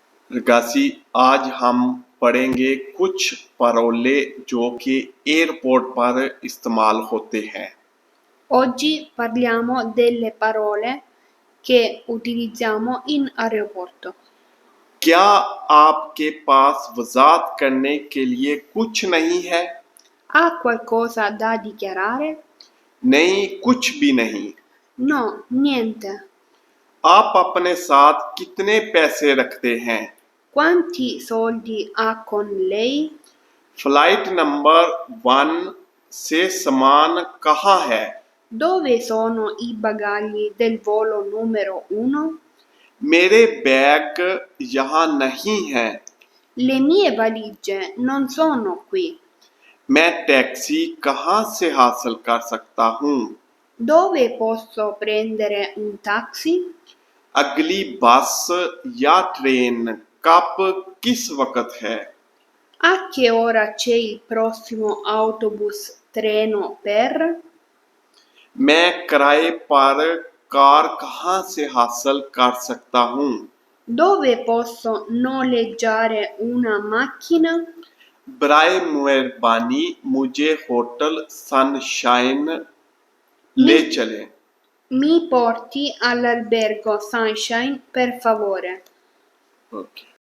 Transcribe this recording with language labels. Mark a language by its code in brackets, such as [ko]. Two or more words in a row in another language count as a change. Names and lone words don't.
[hi] रगासी, आज हम पढ़ेंगे कुछ parole जो कि एयरपोर्ट पर इस्तेमाल होते हैं। [it] Oggi parliamo delle parole che utilizziamo in aeroporto. [hi] क्या आपके पास वजात करने के लिए कुछ नहीं है? [it] Ha qualcosa da dichiarare? [hi] नहीं, कुछ भी नहीं। [it] No, niente. [hi] आप अपने साथ कितने पैसे रखते हैं? [it] Quanti soldi ha con lei? [hi] फ्लाइट नंबर 1 से सामान कहाँ है? [it] Dove sono i bagagli del volo numero 1? [hi] मेरे बैग यहाँ नहीं हैं। [it] Le mie valigie non sono qui. [hi] मैं टैक्सी कहाँ से हासिल कर सकता हूँ? [it] Dove posso prendere un taxi? [hi] अगली बस या ट्रेन कब किस वक्त है? [it] A che ora c'è il prossimo autobus treno per? [hi] मैं किराए पर कार कहाँ से हासिल कर सकता हूँ? [it] Dove posso noleggiare una macchina? [hi] बराए मेहरबानी मुझे होटल सनशाइन ले Mi, चलें। [it] mi porti all'albergo Sunshine per favore. [hi] ओके।